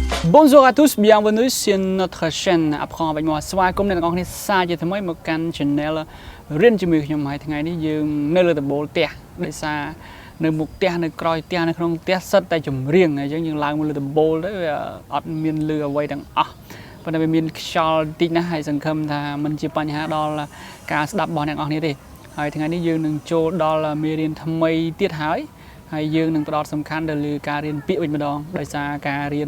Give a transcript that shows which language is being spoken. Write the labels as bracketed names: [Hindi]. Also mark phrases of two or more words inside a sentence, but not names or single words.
[French] Bonjour à tous, bienvenue sur notre chaîne Apprendre avec moi. [Khmer] ស្វាគមន៍អ្នកទាំងអស់គ្នាសាជាថ្មីមកកាន់ channel រៀនជាមួយខ្ញុំហើយថ្ងៃនេះយើងនៅលើដំបូលផ្ទះដោយសារនៅមុខផ្ទះនៅក្រោយផ្ទះនៅក្នុងផ្ទះសិតតែចម្រៀងអញ្ចឹងយើងឡើងមកលើដំបូលទៅវាអត់មានលឺអ្វីទាំងអស់ប៉ុន្តែវាមានខ្យល់តិច ណាស់ហើយសង្ឃឹមថាมันជាបញ្ហាដល់ការស្ដាប់របស់អ្នកទាំងអស់គ្នាទេហើយថ្ងៃនេះយើងនឹងចូលដល់មេរៀនថ្មីទៀតហើយយើងនឹងផ្ដោតសំខាន់ទៅលើការរៀនពាក្យវិញម្ដងដោយសារការរៀ